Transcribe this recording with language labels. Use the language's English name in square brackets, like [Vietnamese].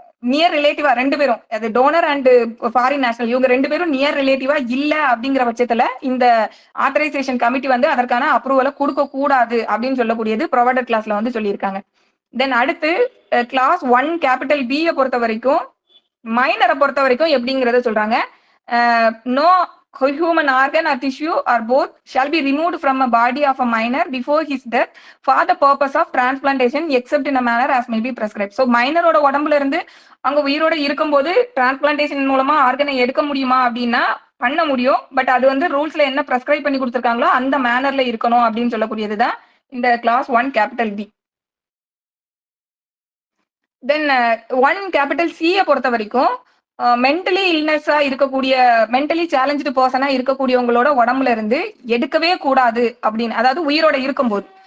[Tamil] Near ரிலேட்டிவா 2 பேரும், அது toner and foreign national, இவங்க 2 பேரும் நியர் ரிலேட்டிவா இல்ல அப்படிங்கிற பட்சத்துல இந்த ஆத்தரைசேஷன் கமிட்டி வந்து அதற்கான அப்ரூவலை கொடுக்க கூடாது அப்படின்னு சொல்லக்கூடியது ப்ரொவைடர் கிளாஸ்ல வந்து சொல்லியிருக்காங்க. தென் அடுத்து கிளாஸ் 1 கேபிட்டல் பியை பொறுத்த வரைக்கும் மைனரை பொறுத்த வரைக்கும் எப்படிங்கிறத சொல்றாங்க. [English] No human organ or tissue or both shall be removed from a body of a minor before his death for the purpose of transplantation except in a manner as may be prescribed. [Tamil] So மைனரோட உடம்புல இருந்து அவங்க உயிரோட இருக்கும்போது transplantation மூலமா ஆர்கனை எடுக்க முடியுமா அப்படின்னா பண்ண முடியும். பட் அது வந்து ரூல்ஸ்ல என்ன பிரெஸ்கிரைப் பண்ணி கொடுத்துருக்காங்களோ அந்த மேனர்ல இருக்கணும் அப்படின்னு சொல்லக்கூடியதுதான் இந்த கிளாஸ் 1 கேபிட்டல் பி. தென் 1 கேபிட்டல் சியை பொறுத்த வரைக்கும் மென்டலி இல்னஸா இருக்கக்கூடிய மென்டலி சேலஞ்சு பர்சனா இருக்கக்கூடியவங்களோட உடம்புல இருந்து எடுக்கவே கூடாது அப்படின்னு, அதாவது உயிரோட இருக்கும்போது.